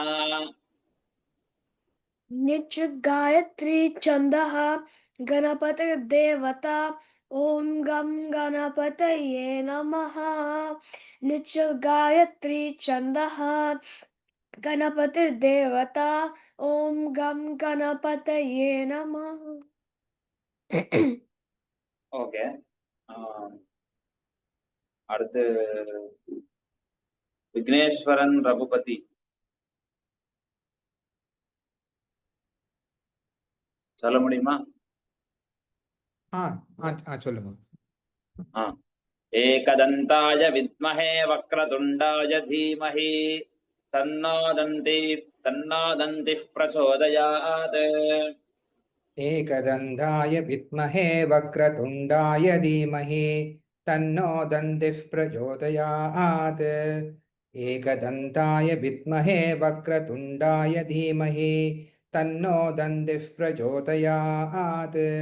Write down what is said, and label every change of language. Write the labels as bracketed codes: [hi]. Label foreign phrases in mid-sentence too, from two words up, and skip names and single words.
[sa] नित्य गायत्री छन्दः गणपतिर्देवता ॐ गं गणपतये नमः नित्य गायत्री छन्दः गणपतिर्देवता ॐ गं गणपतये नमः [ta] ஓகே அடுத்து விக்னேஸ்வரன் ரகுபதி சொல்ல முடியுமா? சொல்லுங்க. [sa] एकदन्ताय विद्महे वक्रतुण्डाय धीमहि तन्नो दन्तिः प्रचोदयात् एकदन्ताय विद्महे वक्रतुण्डाय धीमहि तन्नो दन्तिः प्रचोदयात् एकदन्ताय विद्महे वक्रतुण्डाय धीमहि तन्नो दन्तिः प्रचोदयात्